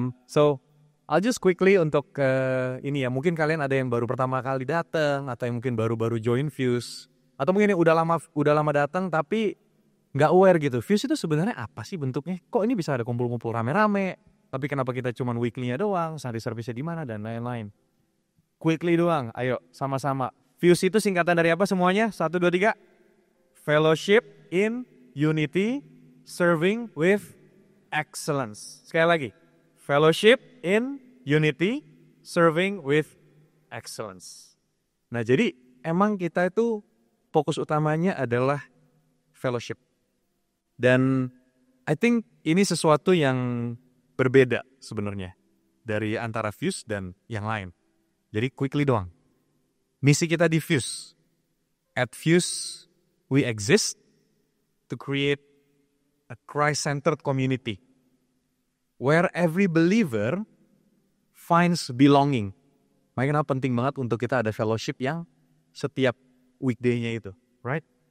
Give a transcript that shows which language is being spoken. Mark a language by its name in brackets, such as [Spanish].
[English] So, I'll just quickly [Indonesian] untuk ini ya, mungkin kalian ada yang baru pertama kali datang, atau yang mungkin baru-baru join Fuse, atau mungkin yang udah lama datang tapi nggak aware gitu. Fuse itu sebenarnya apa sih bentuknya? Kok ini bisa ada kumpul-kumpul rame-rame? Tapi kenapa kita cuman weekly-nya doang? Sunday service-nya di mana dan lain-lain? Quickly doang. Ayo sama-sama. Fuse itu singkatan dari apa semuanya? 1, 2, 3. [English] Fellowship in Unity, Serving with Excellence. [Indonesian] Sekali lagi. [English] Fellowship in Unity, Serving with Excellence. [Indonesian] Nah, jadi emang kita itu fokus utamanya adalah fellowship. Dan [English] I think [Indonesian] ini sesuatu yang berbeda sebenarnya dari antara Fuse dan yang lain. Jadi quickly doang. Misi kita di Fuse. [English] At Fuse, we exist to create a Christ-centered community where every believer finds belonging. [Indonesian] Makanya kenapa penting banget untuk kita ada fellowship yang setiap weekday-nya itu, right?